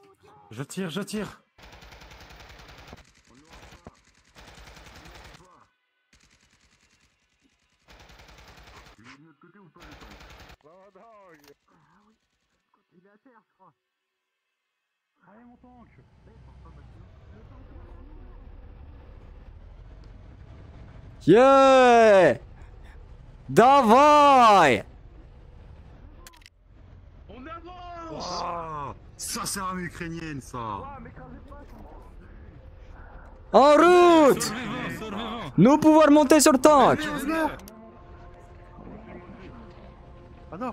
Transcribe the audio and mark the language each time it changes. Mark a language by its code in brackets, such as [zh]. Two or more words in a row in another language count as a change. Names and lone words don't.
[fr] Je tire. Il est à terre, je crois. Allez, mon tank. Yeah. Давай. On avance. Oh, ça, c'est l'armée ukrainienne, ça. En route. Nous pouvons monter sur le tank. Ah non.